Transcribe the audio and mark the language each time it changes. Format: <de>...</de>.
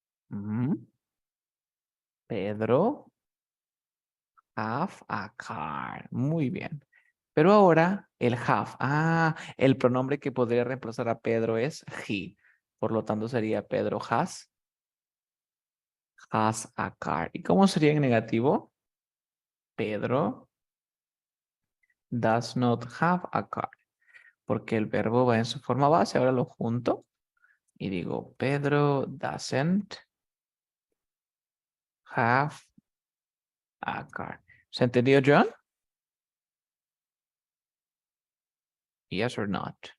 <en>Ujú. Pedro have a car.</en> <es>Muy bien. Pero ahora el have. Ah, el pronombre que podría reemplazar a Pedro es he. Por lo tanto, sería Pedro</es> <en>has a car.</en> <es>¿Y cómo sería en negativo?</es> <en>Pedro does not have a car.</en> <es>Porque el verbo va en su forma base. Ahora lo junto y digo, Pedro</es> <en>doesn't have a car.</en> <es>¿Se entendió, John?</es> <en>Yes or not?</en>